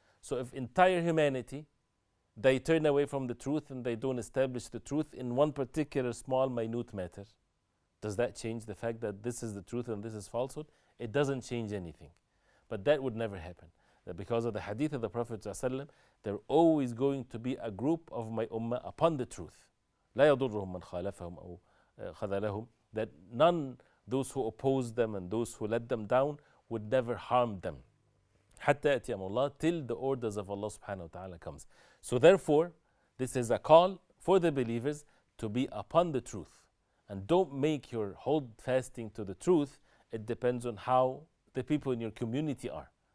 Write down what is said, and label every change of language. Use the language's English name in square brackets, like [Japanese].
[English] So if entire humanity, they turn away from the truth and they don't establish the truth in one particular small, minute matter, does that change the fact that this is the truth and this is falsehood? It doesn't change anything. But that would never happen. That because of the hadith of the Prophet ﷺ, there always going to be a group of my ummah upon the truth. [Arabic] لا يضرهم من خالفهم أو خذلهم. [English] That none, those who oppose them and those who let them down, would never harm them. [Arabic] حتى يأتي أمر الله, [English] till the orders of Allah subhanahu wa ta'ala comes. So therefore, this is a call for the believers to be upon the truth. And don't make your hold fasting to the truth. It depends on how the people in your community are.